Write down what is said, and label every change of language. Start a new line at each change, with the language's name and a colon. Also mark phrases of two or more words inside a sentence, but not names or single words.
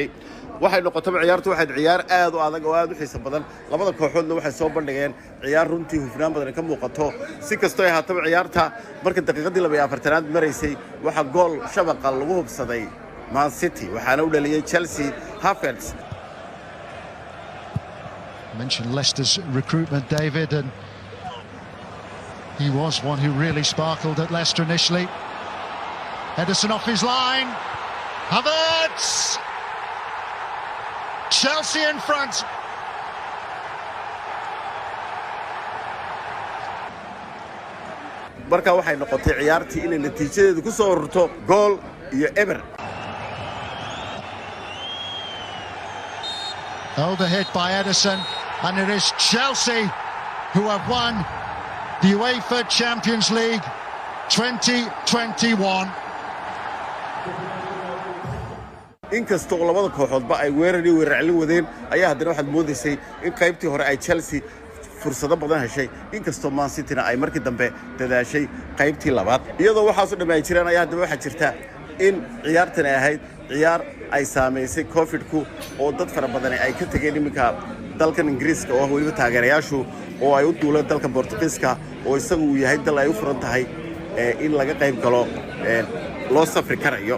Somali: waxay noqotay ciyaartu waxay ciyaar aad u adag oo aad u xiiso badan. labada kooxoodna waxay soo bandhigeen ciyaar runtii hufnaan badan ka muuqato. si kastoo ay haataba ciyaarta marka daqiiqadii 42aad maraysay waxa gool shabaqa lagu hubsaday Man City waxaana u dhaliyay Chelsea Havertz.
English: Mentioned Leicester's recruitment, David, and he was one who really sparkled at Leicester initially. Ederson off his line. Havertz! Chelsea in front.
Somali: marka waxay noqotay ciyaartii inay natiijadeedu ku soo ururto gool iyo eber.
English: Overhit by Ederson, and it is Chelsea who have won the UEFA Champions League 2021.
Somali: inkastoo labada kooxoodba ay weerarcelin wadeen ayaa haddana waxaad moodaysay in qaybtii hore ay Chelsea fursado badan heshay inkastoo Man City-na ay markii dambe dadaashay qaybtii labaad iyadoo waxaas u dhamay jireen ayaa haddaba waxa jirta in ciyaartan ay ahayd ciyaar ay saameysay COVID-ku oo dad fara badan ay ka tageen iminka dalkan Ingiriiska oo waliba taageerayaashu oo ay u duuleen dalka Boortaqiiska oo isagu uu yahay dal ay u furan tahay in laga qayb galo loo safri karayo.